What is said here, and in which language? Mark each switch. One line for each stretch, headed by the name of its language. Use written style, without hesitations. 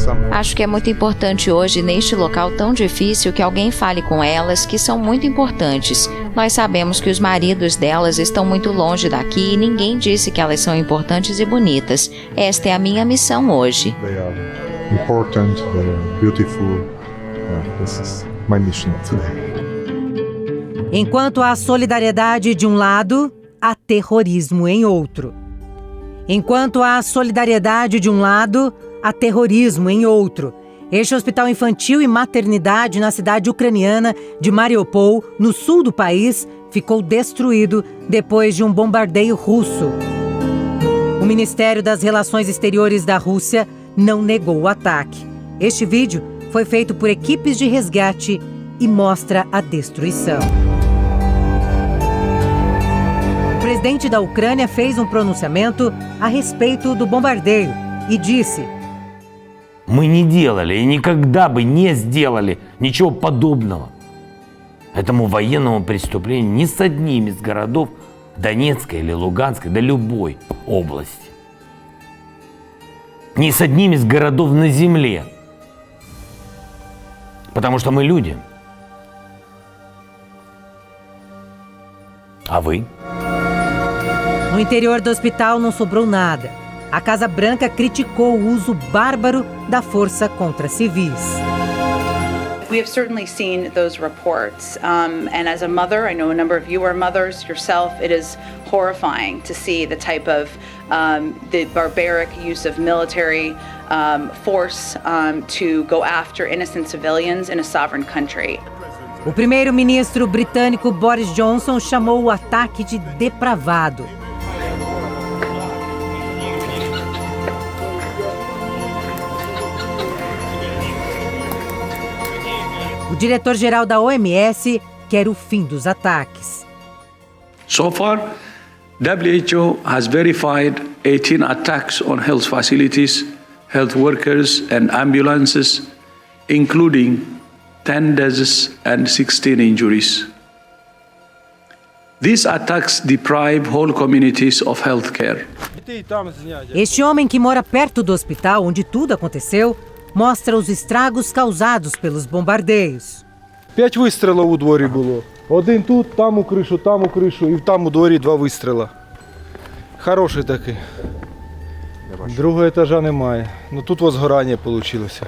Portuguese: Acho que é muito importante hoje, neste local tão difícil, que alguém fale com elas, que são muito importantes. Nós sabemos que os maridos delas estão muito longe daqui e ninguém disse que elas são importantes e bonitas. Esta é a minha missão hoje.
English: They are important, they are beautiful. This is my mission today.
Portuguese: Enquanto há solidariedade de um lado, há terrorismo em outro. Enquanto há solidariedade de um lado, há terrorismo em outro. Este hospital infantil e maternidade na cidade ucraniana de Mariupol, no sul do país, ficou destruído depois de um bombardeio russo. O Ministério das Relações Exteriores da Rússia não negou o ataque. Este vídeo foi feito por equipes de resgate e mostra a destruição. O presidente da Ucrânia fez um pronunciamento a respeito do bombardeio e disse:
Russian: Мы не делали и никогда бы не сделали ничего подобного этому военному преступлению ни с одним из городов Донецкой или Луганской, да любой области. Ни с одним из городов на земле. Потому что мы люди. А вы?
Portuguese: No interior do hospital não sobrou nada. A Casa Branca criticou o uso bárbaro da força contra civis.
English: We have certainly seen those reports, and as a mother, I know a number of you are mothers yourself, it is horrifying to see the type of the barbaric use of military force to go after innocent civilians in a sovereign country.
Portuguese: O primeiro-ministro britânico Boris Johnson chamou o ataque de depravado. O diretor-geral da OMS quer o fim dos ataques.
English: So far, WHO has verified 18 attacks on health facilities, health workers and ambulances, including 10 deaths and 16 injuries. These attacks deprive whole communities of health care.
Portuguese: Este homem que mora perto do hospital onde tudo aconteceu mostra os estragos causados pelos bombardeios.
Ukrainian: 5 вистрілів у дворі було. Один тут, там у кришу, і там у дворі 2 вистріла. Хороший такий. Другого етажа немає. Ну тут возгорання вийшло.